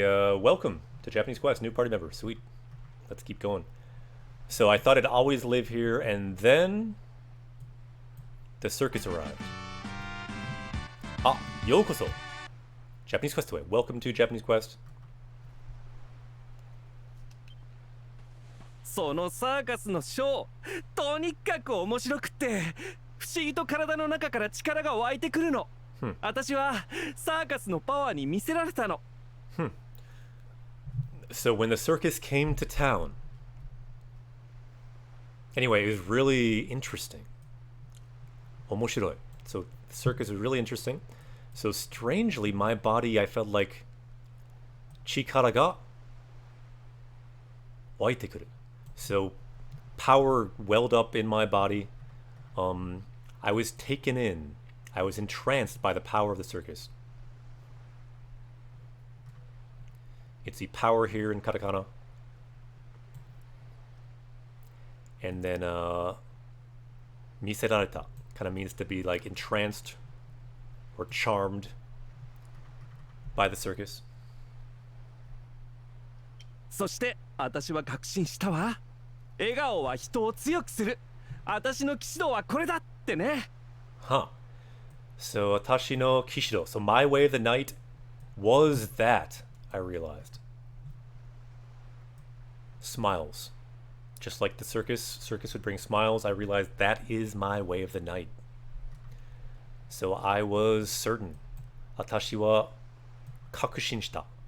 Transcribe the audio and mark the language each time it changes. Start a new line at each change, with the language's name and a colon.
English: Welcome to Japanese Quest, new party member. Sweet. Let's keep going. So I thought I'd always live here, and then the circus arrived. Ah, yokoso. Japanese Quest away. Welcome to Japanese Quest.
Japanese: そのサーカスのショー、とにかく面白くって不思議と体の中から力が湧いてくるの。私はサーカスのパワーに見せられたの。
English: So when the circus came to town, anyway, it was really interesting.
Japanese: 面白い.
English: So the circus was really interesting. So strangely, my body, I felt like
Japanese: 力が湧いてくる.
English: So power welled up in my body. I was taken in. I was entranced by the power of the circus. It's the power here in katakana. And then miserareta kind of means to be like entranced or charmed by the circus.
Japanese: そして私は確信したわ。笑顔は人を強くする。私の騎士道はこれだってね。
English: Huh. So Atashi no Kishido. So my way of the night was that, I realized. Smiles. Just like the circus would bring smiles, I realized that is my way of the night. So I was certain. Atashi wa kakushin shita.